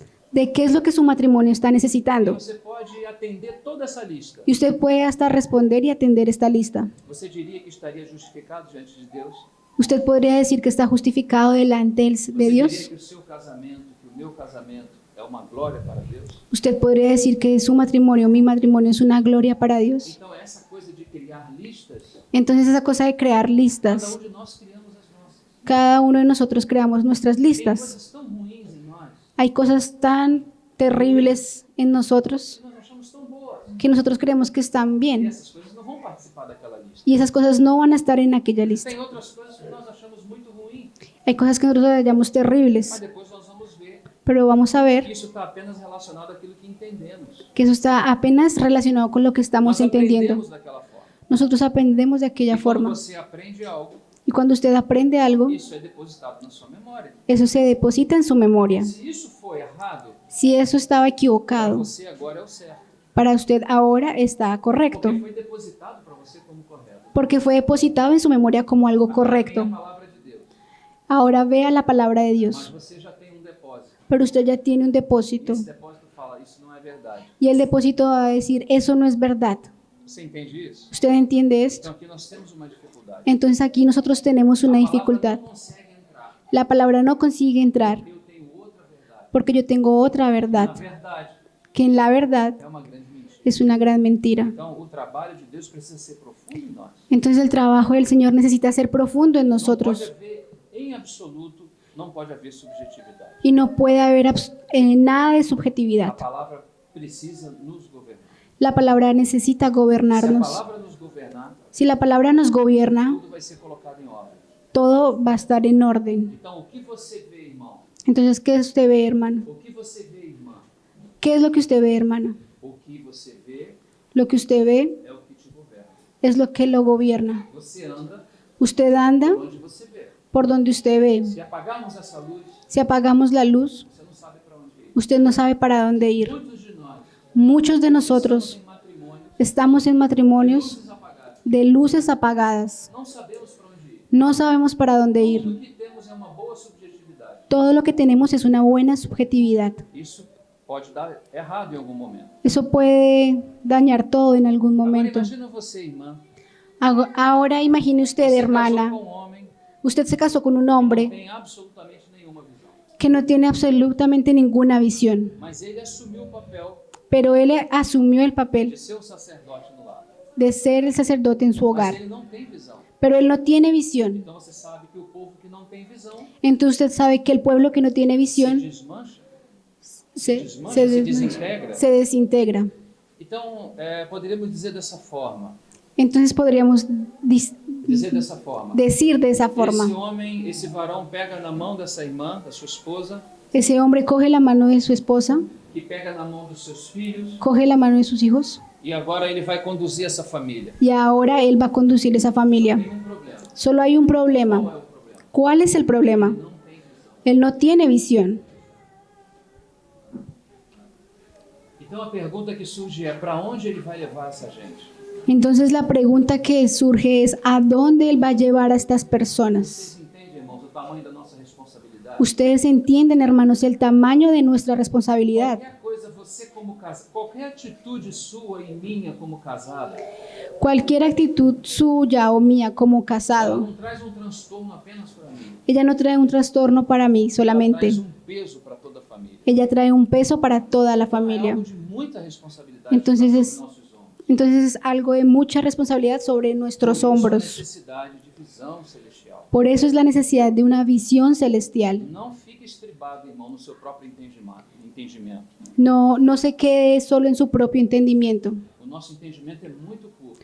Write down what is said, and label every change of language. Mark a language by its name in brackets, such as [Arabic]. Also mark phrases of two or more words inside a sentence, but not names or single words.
[Spanish] de qué es lo que su matrimonio está [Portuguese] E [Spanish] necesitando. [Portuguese] você pode atender toda essa lista. [Spanish] Y usted puede hasta responder y atender esta lista. [Portuguese] Você diria que estaria justificado diante de Deus? [Spanish] Usted podría decir que está justificado delante de [Portuguese] Você diria [Spanish] Dios. [Portuguese] que o seu casamento, que o meu casamento é uma glória para Deus? [Spanish] Usted podría decir que su matrimonio, mi matrimonio es una gloria para Dios. [Portuguese] Então essa coisa de criar listas, [Spanish] Entonces esa cosa de crear [Portuguese] cada [Spanish] listas, [Portuguese] de nós criamos as nossas. [Spanish] cada uno de nosotros creamos nuestras [Portuguese] Tem [Spanish] listas. [Portuguese] coisas tão ruins em nós [Spanish] Hay cosas tan terribles en nosotros [Portuguese] que nós achamos tão boas. [Spanish] que nosotros creemos que están [Portuguese] E [Spanish] bien [Portuguese] essas coisas não vão participar daquela lista. [Spanish] y esas cosas no van a estar en aquella lista. [Portuguese] Tem outras coisas que nós achamos muito ruins, [Spanish] Hay cosas que nosotros hallamos [Portuguese] mas [Spanish] terribles, [Portuguese] depois nós vamos ver [Spanish] pero vamos a [Portuguese] que [Spanish] ver [Portuguese] isso está apenas relacionado àquilo que entendemos. [Spanish] que eso está apenas relacionado con lo que estamos [Portuguese] Nós [Spanish] entendiendo. [Portuguese] aprendemos daquela forma. [Spanish] Nosotros aprendemos de aquella [Portuguese] E quando [Spanish] forma. [Portuguese] você aprende algo, [Spanish] Y cuando usted aprende algo, [Portuguese] isso é depositado na sua memória. [Spanish] eso se deposita en su memoria. [Portuguese] Se isso for errado, [Spanish] Si eso estaba [Portuguese] para [Spanish] equivocado, [Portuguese] você agora é o certo. [Spanish] para usted ahora está correcto, [Portuguese] Porque foi depositado para você como correto. [Spanish] porque fue depositado en su memoria como algo [Portuguese] Agora [Spanish] correcto. [Portuguese] vem a palavra de Deus. [Spanish] Ahora vea la palabra de [Portuguese] Mas [Spanish] Dios, [Portuguese] você já tem um depósito. [Spanish] pero usted ya tiene un [Portuguese] E [Spanish] depósito [Portuguese] esse depósito fala, isso não é verdade. [Spanish] y el depósito va a decir, eso no es verdad. [Portuguese] Você entende isso? [Spanish] ¿Usted entiende esto? [Portuguese] Então aqui nós temos uma dificuldade. [Spanish] Entonces aquí nosotros tenemos una [Portuguese] A [Spanish] dificultad. [Portuguese] palavra não consegue entrar. [Spanish] La palabra no consigue entrar [Portuguese] Eu tenho outra verdade. [Spanish] porque yo tengo otra [Portuguese] Na [Spanish] verdad, [Portuguese] verdade, [Spanish] que en la verdad [Portuguese] é uma grande mentira. [Spanish] es una gran mentira. [Portuguese] Então o trabalho de Deus precisa ser profundo em nós. [Spanish] Entonces el trabajo del Señor necesita ser profundo en [Portuguese] Não pode [Spanish] nosotros [Portuguese] haver, em absoluto, não pode haver subjetividade. [Spanish] y no puede haber nada de [Portuguese] A [Spanish] subjetividad. [Portuguese] palavra precisa nos governar. [Spanish] La palabra necesita [Portuguese] Se a [Spanish] gobernarnos. [Portuguese] palavra nos governar, [Spanish] Si la palabra nos gobierna, [Portuguese] tudo vai ser colocado em ordem. [Spanish] todo va a estar en orden. [Portuguese] Então, o que você vê, irmão? [Spanish] Entonces, ¿qué usted ve, hermano? [Portuguese] O que você vê, irmã? [Spanish] ¿Qué es lo que usted ve, hermano? [Portuguese] O que você vê [Spanish] Lo que usted ve [Portuguese] é o que te governa. [Spanish] es lo que lo gobierna. [Portuguese] Você anda [Spanish] Usted anda [Portuguese] por onde você vê. [Spanish] por donde usted ve. [Portuguese] Se apagarmos essa luz, [Spanish] Si apagamos la luz, [Portuguese] você não sabe para onde ir. [Spanish] usted no sabe para dónde ir. [Portuguese] Muitos de nós Muchos de estamos [Spanish] nosotros [Portuguese] em matrimônio, [Spanish] estamos en matrimonios [Portuguese] luzes apagadas. [Spanish] de luces apagadas. [Portuguese] Não sabemos para onde ir. [Spanish] No sabemos para dónde [Portuguese] Tudo [Spanish] ir. [Portuguese] que temos é uma boa subjetividade. [Spanish] Todo lo que tenemos es una buena subjetividad. [Portuguese] Isso pode dar errado em algum momento. [Spanish] Eso puede dañar todo en algún [Portuguese] Agora [Spanish] momento. [Portuguese] imagina você, irmã. [Spanish] Ahora imagine usted, [Portuguese] Você [Spanish] hermana, [Portuguese] casou com um homem [Spanish] usted se casó con un [Portuguese] que não [Spanish] hombre [Portuguese] tem absolutamente nenhuma visão. [Spanish] que no tiene absolutamente ninguna visión, [Portuguese] Mas ele assumiu o papel [Spanish] pero él asumió el papel [Portuguese] de ser um sacerdote no lar. [Spanish] de ser el sacerdote en su [Portuguese] Mas [Spanish] hogar, [Portuguese] ele não tem visão. [Spanish] pero él no tiene visión. [Portuguese] Então você sabe que o povo que não tem visão [Spanish] Entonces usted sabe que el pueblo que no tiene [Portuguese] se [Spanish] visión [Portuguese] desmancha, [Spanish] se desintegra. se desintegra. [Portuguese] Então, poderíamos dizer dessa forma. [Spanish] Entonces podríamos [Portuguese] Dizer dessa forma. [Spanish] decir de esa [Portuguese] Esse [Spanish] forma, [Portuguese] homem, esse varão pega na mão dessa irmã, da sua esposa, [Spanish] ese hombre coge la mano de su esposa, [Portuguese] que pega na mão dos seus filhos, [Spanish] coge la mano de sus hijos [Portuguese] e agora ele vai conduzir essa família. [Spanish] y ahora él va a conducir esa familia. [Portuguese] Tem um problema. [Spanish] Solo hay un [Portuguese] Qual [Spanish] problema. [Portuguese] é o problema? [Spanish] ¿Cuál es el problema? [Portuguese] Não tem visão. [Spanish] Él no tiene visión. [Portuguese] Então a pergunta que surge é: para onde ele vai levar essa gente? [Spanish] Entonces la pregunta que surge es, ¿a dónde él va a llevar a estas personas? [Portuguese] Vocês entendem, irmãos, o tamanho da nossa responsabilidade? [Spanish] Ustedes entienden, hermanos, el tamaño de nuestra responsabilidad. [Portuguese] Qualquer coisa, você como casado, qualquer atitude sua e minha como casado, [Spanish] Cualquier actitud suya o mía como [Portuguese] ela [Spanish] casado, [Portuguese] não traz um transtorno apenas para mí. [Spanish] ella no trae un trastorno para mí [Portuguese] Ela [Spanish] solamente. [Portuguese] traz um peso para toda a família. [Spanish] Ella trae un peso para toda la [Portuguese] É [Spanish] familia. [Portuguese] algo de muita responsabilidade [Spanish] Entonces [Portuguese] sobre [Spanish] es- [Portuguese] nossos ombros. [Spanish] Entonces es algo de mucha responsabilidad sobre nuestros [Portuguese] Por isso a [Spanish] hombros. [Portuguese] necessidade de visão celestial. [Spanish] Por eso es la necesidad de una visión celestial. [Portuguese] Não fique estribado, irmão, no seu próprio entendimento. [Spanish] No se quede solo en su propio entendimiento. [Portuguese] O nosso entendimento é muito curto.